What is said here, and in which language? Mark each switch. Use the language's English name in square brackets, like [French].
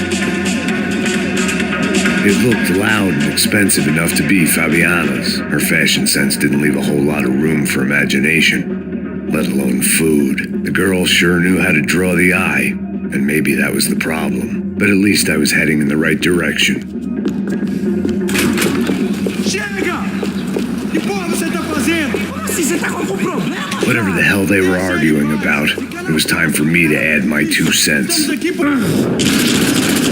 [English] It looked loud and expensive enough to be Fabiana's. Her fashion sense didn't leave a whole lot of room for imagination, let alone food. The girl sure knew how to draw the eye, and maybe that was the problem. But at least I was heading in the right direction. [Portuguese] Chega! Que porra você tá fazendo? Assim, você tá com algum problema? [English] Whatever the hell they were arguing about, it was time for me to add my 2 cents. [Portuguese] Estamos aqui por...